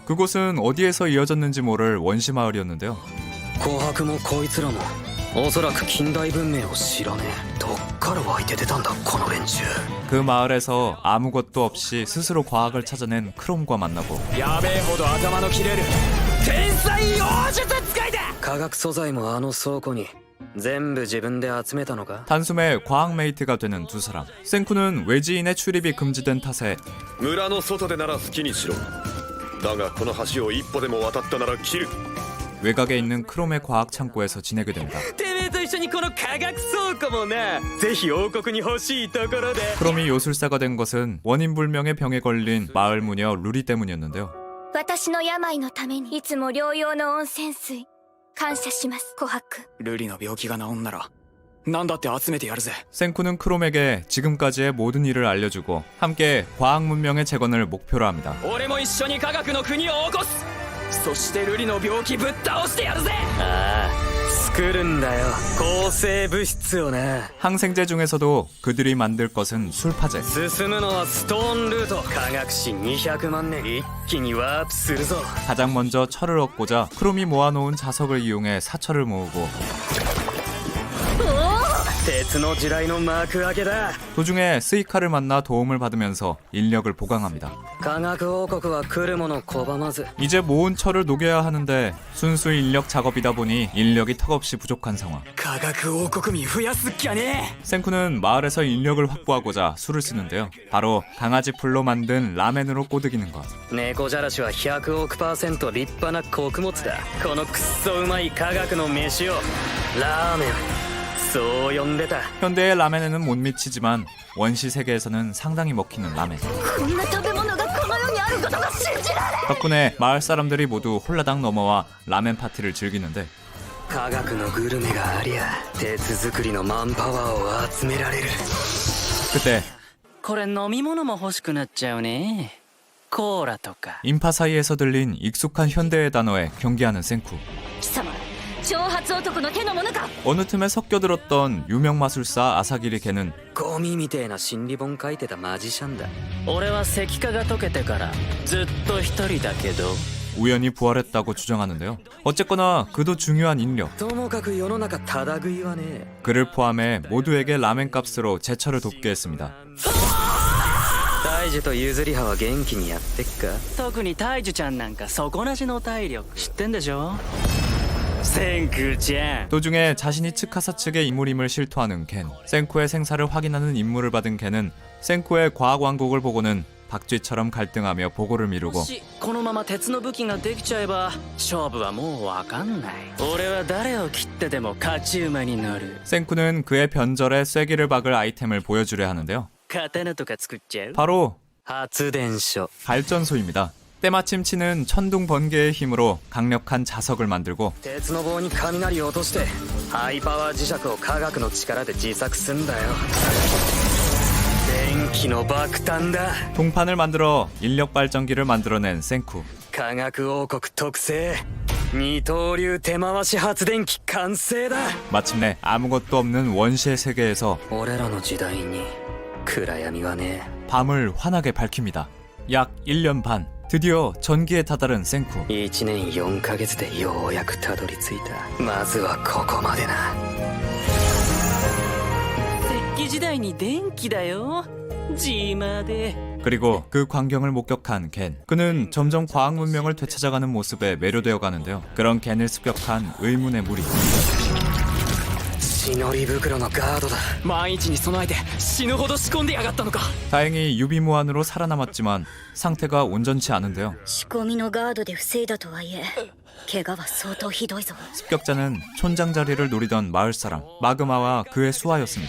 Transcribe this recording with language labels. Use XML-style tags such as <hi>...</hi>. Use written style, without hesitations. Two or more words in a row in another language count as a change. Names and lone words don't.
<ko>그곳은 어디에서 이어졌는지 모를 원시 마을이었는데요.</ko> <ja>琥珀もこいつらもおそらく近代文明を知らねえ。どっから湧いて出たんだこの連中。</ja> <ko>그 마을에서 아무것도 없이 스스로 과학을 찾아낸 크롬과 만나고</ko> <ja>やべえほど頭の切れる天才妖術使いだ。化学素材もあの倉庫に全部自分で集めたのか。</ja> <ko>단숨에 과학 메이트가 되는 두 사람. 생쿠는 외지인의 출입이 금지된 탓에</ko> <ja>村の外でなら好きにしろ。だがこの橋を一歩でも渡ったなら切る。</ja> <ko>외곽에 있는 크롬의 과학 창고에서 지내게 됩니다.</ko> <ja>てめえと一緒にこの化学倉庫もなぜひ王国に欲しいところで。</ja> <ko>크롬이 요술사가 된 것은 원인불명의 병에 걸린 마을 무녀 루리 때문이었는데요.</ko> <ja>私の病のためにいつも療養の温泉水感謝します琥珀。ルリの病気が治んなら何だって集めてやるぜ。</ja> <ko>생쿠는 크롬에게 지금까지의 모든 일을 알려주고 함께 과학 문명의 재건을 목표로 합니다.</ko> <ja>俺も一緒に科学の国を起こす。そしてルリの病気ぶっ倒してやるぜ。ああ作るんだよ抗生物質をな。</ja> <ko>항생제 중에서도 그들이 만들 것은 술파제.</ko> <ja>進むのはストーンルート。科学史200万年一気にワープするぞ。</ja> <ko>가장 먼저 철을 얻고자 크롬이 모아놓은 자석을 이용해 사철을 모으고</ko> <ja>鉄の地雷の幕開けだ。</ja> <ko>도중에 스이카를 만나 도움을 받으면서 인력을 보강합니다.</ko> <ja>科学王国は来るもの拒まず。</ja> <ko>이제 모은 철을 녹여야 하는데 순수 인력 작업이다 보니 인력이 턱없이 부족한 상황.</ko> <ja>科学王国民増やすっきゃね。</ja> <ko>생쿠는 마을에서 인력을 확보하고자 술을 쓰는데요. 바로 강아지 풀로 만든 라멘으로 꼬드기는 것.</ko> <ja>猫じゃらしは100億%立派な穀物だ。このくっそうまい科学の飯をラーメンそう呼んでた。</ja> <ko>현대의 라멘에는 못 미치지만 원시 세계에서는 상당히 먹히는 라멘.</ko> <ja>こんな食べ物がこの世にあることが信じられない。</ja> <ko>덕분에 마을 사람들이 모두 홀라당 넘어와 라멘 파티를 즐기는데</ko> <ja>科学のグルメがありゃ鉄作りのマンパワーを集められる。</ja> <ko>그때</ko> <ja>これ飲み物も欲しくなっちゃうね。コーラとか。</ja> <ko>인파 사이에서 들린 익숙한 현대의 단어에 경계하는 생쿠.</ko> <ja>貴様挑発男の手のものか。</ja> <ko>어느 틈에 섞여들었던 유명 마술사 아사기리 걔는</ko> <ja>ゴミみてえな心理本書いてたマジシャンだ。俺は石化が解けてからずっと一人だけど。</ja> <ko>우연히 부활했다고 주장하는데요. 어쨌거나 그도 중요한 인력.</ko> <ja>ともかく世の中ただ食いはねえ。</ja> <ko>그를 포함해 모두에게 라멘 값으로 제철을 돕게 했습니다.</ko> <ja>大樹と譲り派は元気にやってっか。特に大樹ちゃんなんか底なしの体力知ってんでしょ。千空ちゃん。</ja> <ko>도중에 자신이 츠카사 측의 인물임을 실토하는 겐. 생쿠의 생사를 확인하는 임무를 받은 겐은 생쿠의 과학 왕국을 보고는 박쥐처럼 갈등하며 보고를 미루고</ko> <ja>もしこのまま鉄の武器ができちゃえば勝負はもう分かんない。俺は誰を切ってでも勝ち馬になる。</ja> <ko>생쿠는 그의 변절에 쐐기를 박을 아이템을 보여주려 하는데요.</ko> <ja>刀とか作っちゃう。</ja> <ko>바로</ko> <ja>発電所。</ja> <ko>발전소입니다. 때마침 치는 천둥 번개의 힘으로 강력한 자석을 만들고</ko> <ja>鉄の棒に雷を落としてハイパワー磁石を科学の力で自作すんだよ。電気の爆弾だ。</ja> <ko>동판을 만들어 인력 발전기를 만들어낸 생쿠.</ko> <ja>科学王国特製二刀流手回し発電機完成だ。</ja> <ko>마침내 아무것도 없는 원시의 세계에서</ko> <ja>俺らの時代に暗闇はね</ja> <ko>밤을 환하게 밝힙니다. 약 1년 반. 드디어 전기에 다다른 생쿠.</ko> <ja>え。1年4ヶ月でようやくたどり着いた。まずはここまでな。石器時代に電気だよ。ジーマーで。</ja> <ko>그리고 그 광경을 목격한 겐. 그는 점점 과학 문명을 되찾아가는 모습에 매료되어 가는데요. 그런 겐을 습격한 의문의 무리.</ko> <ja>血のり袋のガードだ。万一に備えて死ぬほど仕込んでやがったのか。</ja> <ko>다행히 유비무환으로 살아남았지만 상태가 온전치 않은데요.</ko> <ja>仕込みのガードで防いだとはいえ怪我は相当ひどいぞ。</ja> <ko>습격자는 촌장 자리를 노리던 마을 사람 마그마와 그의 수하였습니다.</ko>